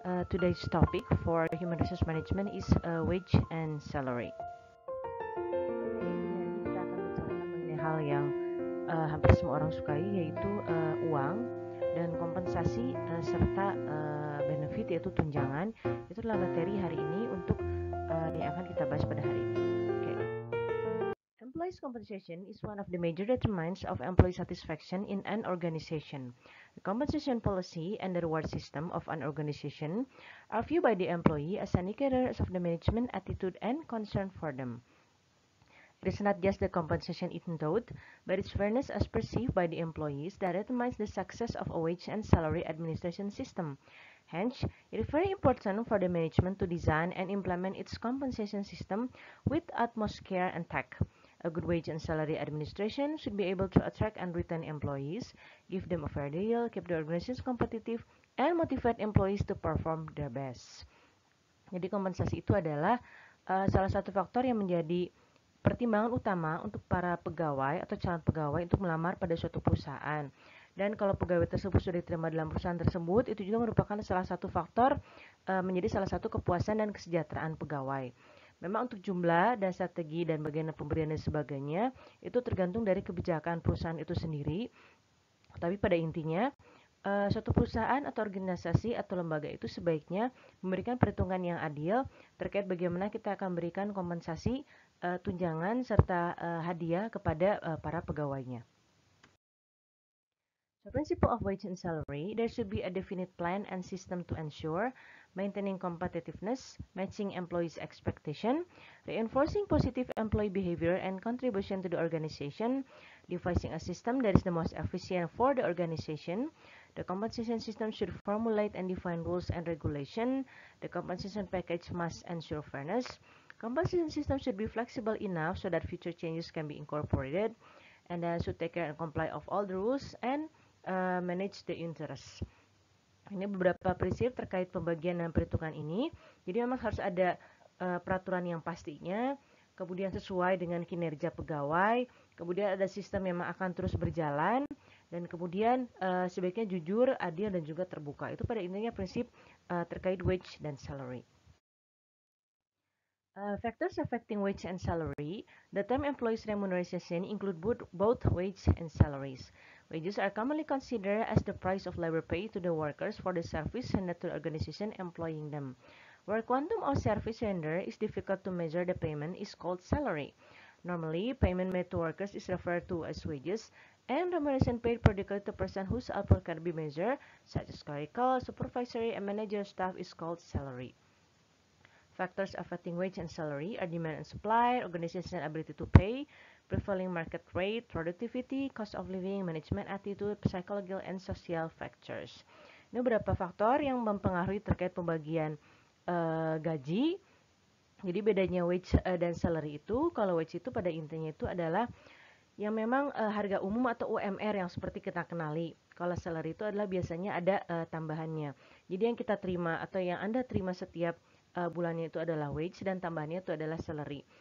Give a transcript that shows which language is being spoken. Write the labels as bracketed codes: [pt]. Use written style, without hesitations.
[en] Today's topic for human resource management is wage and salary. [id] Jadi kita akan bicara mengenai hal yang hampir semua orang sukai, yaitu uang dan kompensasi serta benefit, yaitu tunjangan. Itu adalah materi hari ini untuk yang akan kita bahas pada hari ini. [en] Employees' compensation is one of the major determinants of employee satisfaction in an organization. The compensation policy and the reward system of an organization are viewed by the employee as indicators of the management attitude and concern for them. It is not just the compensation endowed, but its fairness as perceived by the employees that determines the success of a wage and salary administration system. Hence, it is very important for the management to design and implement its compensation system with utmost care and tact. A good wage and salary administration should be able to attract and retain employees, give them a fair deal, keep the organization competitive, and motivate employees to perform their best. [id] Jadi kompensasi itu adalah salah satu faktor yang menjadi pertimbangan utama untuk para pegawai atau calon pegawai untuk melamar pada suatu perusahaan. Dan kalau pegawai tersebut sudah diterima dalam perusahaan tersebut, itu juga merupakan salah satu faktor menjadi salah satu kepuasan dan kesejahteraan pegawai. Memang untuk jumlah dan strategi dan bagaimana pemberian dan sebagainya itu tergantung dari kebijakan perusahaan itu sendiri. Tapi pada intinya suatu perusahaan atau organisasi atau lembaga itu sebaiknya memberikan perhitungan yang adil terkait bagaimana kita akan memberikan kompensasi, tunjangan serta hadiah kepada para pegawainya. [en] The principle of wage and salary, there should be a definite plan and system to ensure maintaining competitiveness, matching employees' expectation, reinforcing positive employee behavior and contribution to the organization, devising a system that is the most efficient for the organization. The compensation system should formulate and define rules and regulation. The compensation package must ensure fairness. Compensation system should be flexible enough so that future changes can be incorporated, and should take care and comply of all the rules and manage the interest. [id] Ini beberapa prinsip terkait pembagian dan perhitungan ini. Jadi memang harus ada peraturan yang pastinya, kemudian sesuai dengan kinerja pegawai, kemudian ada sistem yang akan terus berjalan, dan kemudian sebaiknya jujur, adil, dan juga terbuka. Itu pada intinya prinsip terkait wage dan salary. [en] Factors affecting wage and salary. The term employees' remuneration include both wage and salaries. Wages are commonly considered as the price of labor paid to the workers for the service rendered to the organization employing them. Where quantum of service rendered is difficult to measure, the payment is called salary. Normally, payment made to workers is referred to as wages, and remuneration paid particularly to person whose output can be measured, such as clerical, supervisory, and managerial staff, is called salary. Factors affecting wage and salary are demand and supply, organizational ability to pay, prevailing market rate, productivity, cost of living, management attitude, psychological and social factors. [id] Ini beberapa faktor yang mempengaruhi terkait pembagian gaji. Jadi bedanya wage dan salary itu, kalau wage itu pada intinya itu adalah yang memang harga umum atau UMR yang seperti kita kenali. Kalau salary itu adalah biasanya ada tambahannya. Jadi yang kita terima atau yang Anda terima setiap bulannya itu adalah wage dan tambahannya itu adalah salary.